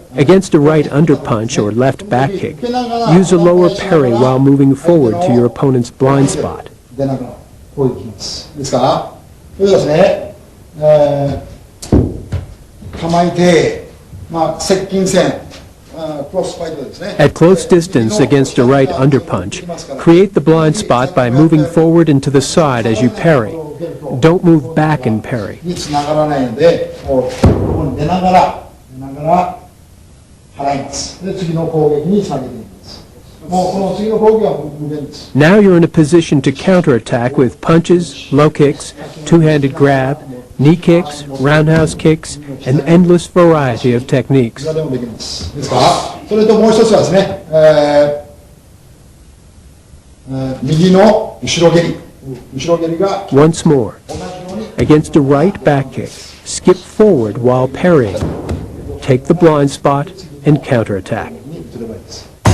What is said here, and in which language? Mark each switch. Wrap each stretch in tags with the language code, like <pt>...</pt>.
<en>Against a right underpunch or left back kick, use a lower parry while moving forward to your opponent's blind spot.</en> <ja>出ながらこういうきます。ですから、それではですね、構えて、接近戦、クロスファイトですね。</ja> <en>At close distance against a right underpunch, create the blind spot by moving forward and to the side as you parry. Don't move back and parry.</en> <ja>につながらないので、ここに出ながら払います。で、次の攻撃につなげていきます。もうこの次の攻撃は無限です。</ja> <en>Now you're in a position to counterattack with punches, low kicks, two-handed grab, knee kicks, roundhouse kicks, an endless variety of techniques.</en> <ja>いくらでもできます。ですから、それともう一つはですね、右の後ろ蹴り。後ろ蹴りが</ja> <en>Once more, against a right back kick, skip forward while parrying. Take the blind spot and counterattack.</en> <ja>に移ればいいです。</ja>